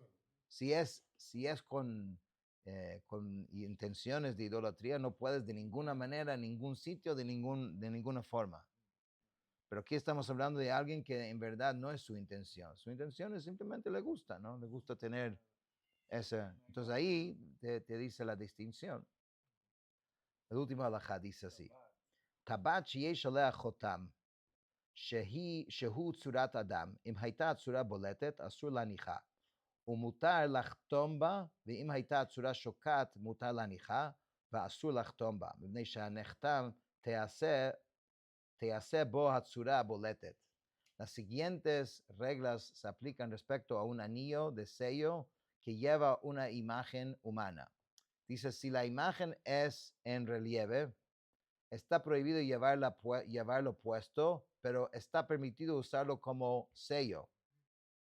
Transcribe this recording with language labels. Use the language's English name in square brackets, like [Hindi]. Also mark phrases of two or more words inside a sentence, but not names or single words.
[Spanish] Si es con intenciones de idolatría, no puedes de ninguna manera, en ningún sitio, de ninguna forma. Pero aquí estamos hablando de alguien que en verdad no es su intención. Su intención es simplemente le gusta, ¿no? Le gusta tener esa. Entonces ahí te dice la distinción. El último halajá dice así. [Hebrew] טבעת שיש עליה חותם, שהוא צורת אדם, אם הייתה הצורה בולטת, אסור להניחה, ומותר לחתום בה, ואם הייתה הצורה שוקעת, מותר להניחה, ואסור לחתום בה, מפני שהנחתם תיעשה בו הצורה הבולטת. [Spanish] Las siguientes reglas se aplican respecto a un anillo de sello que lleva una imagen humana. Dice, si la imagen es en relieve, está prohibido llevarlo puesto, pero está permitido usarlo como sello.